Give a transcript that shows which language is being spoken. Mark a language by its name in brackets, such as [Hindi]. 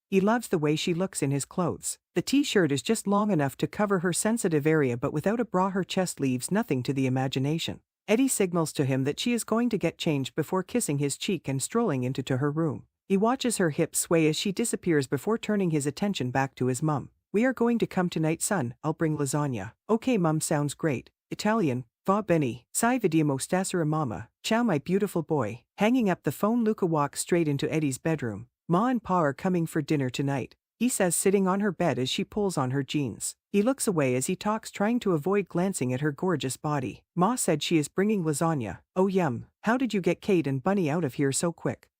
[English] He loves the way she looks in his clothes. The t-shirt is just long enough to cover her sensitive area, but without a bra her chest leaves nothing to the imagination. Eddie signals to him that she is going to get changed before kissing his cheek and strolling into her room. He watches her hips sway as she disappears before turning his attention back to his mum. "We are going to come tonight, son. I'll bring lasagna." "Okay, mum, sounds great." [Italian] Italian, "Va bene, sai vediamo stasera mamma." [English] "Ciao, my beautiful boy." Hanging up the phone, Louka walks straight into Eddie's bedroom. "Ma and Pa are coming for dinner tonight. he says, sitting on her bed as she pulls on her jeans. He looks away as he talks, trying to avoid glancing at her gorgeous body. Ma said she is bringing lasagna. Oh yum. How did you get Kate and Bunny out of here so quick?